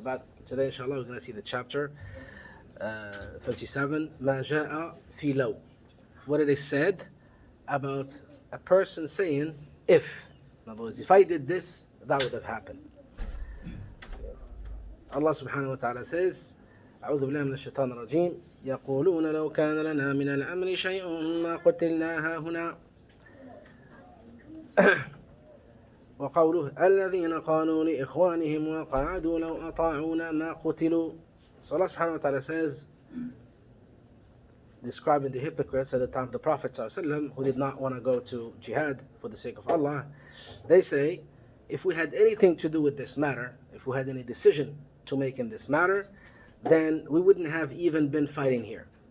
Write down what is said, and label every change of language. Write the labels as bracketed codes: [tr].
[en] بعد today inshallah we're going to see the chapter 37 [ar] ما جاء في لو, [en] what it is said about a person saying if, in other words, if I did this that would have happened. Allah subhanahu wa ta'ala says [ar] أعوذ بالله من الشيطان الرجيم يقولون لو كان لنا من الأمر شيء ما قتلنا هنا وقوله الذين قالوا لإخوانهم وقعدوا لو أطاعونا ما قتلوا. [en] So Allah subhanahu wa ta'ala says, describing the hypocrites at the time of the Prophet ﷺ, who did not want to go to jihad for the sake of Allah, they say, if we had anything to do with this matter, if we had any decision to make in this matter, then we wouldn't have even been fighting here.